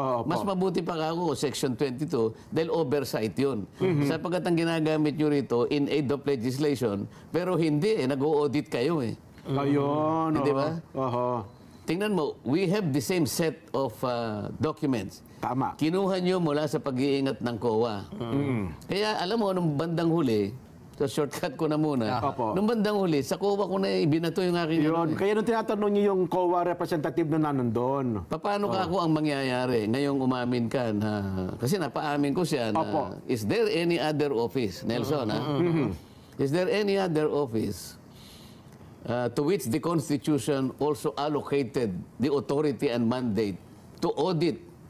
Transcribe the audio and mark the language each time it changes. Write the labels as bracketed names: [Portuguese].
[Filipino] Mas mabuti pa kako Section 22 dahil oversight yun. Sapagkat ang ginagamit nyo rito [English] in aid of legislation, [Filipino] pero hindi nag-o-audit kayo eh. Ayun. Hindi ba? Aha. Tingnan mo, [English] we have the same set of documents. [Filipino] Tama. Kinuha nyo mula sa pag-iingat ng COA. Kaya alam mo, nung bandang huli, so shortcut ko na muna. Opo. Nung bandang huli, sa COA ko na ibinato yung aking... Yun. Kaya nung tinatanong niyo yung COA representative na nandun. Paano ka ako ang mangyayari? Ngayong umamin ka na... Kasi napaamin ko siya na... Opo. [English] Is there any other office, Nelson? Is there any other office to which the Constitution also allocated the authority and mandate to audit